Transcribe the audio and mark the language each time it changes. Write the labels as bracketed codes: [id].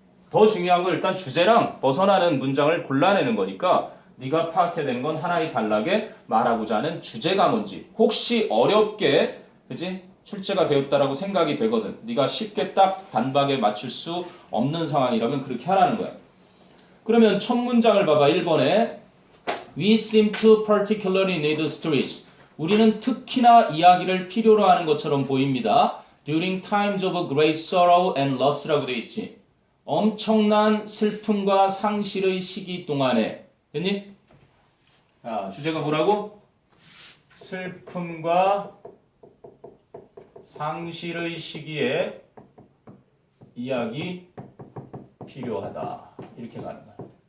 [ko] 더 중요한 건 일단 주제랑 벗어나는 문장을 골라내는 거니까 네가 파악해야 되는 건 하나의 단락에 말하고자 하는 주제가 뭔지 혹시 어렵게 그지? 출제가 되었다라고 생각이 되거든. 네가 쉽게 딱 단박에 맞출 수 없는 상황이라면 그렇게 하라는 거야. 그러면 첫 문장을 봐봐. 1번에 [en] We seem to particularly need stories. [ko] 우리는 특히나 이야기를 필요로 하는 것처럼 보입니다. [en] During times of great sorrow and loss라고 [ko] 되어 있지. 엄청난 슬픔과 상실의 시기 동안에 됐니? 자, 주제가 뭐라고? 슬픔과 상실의 시기에 이야기 필요하다. 이렇게 가는 거야.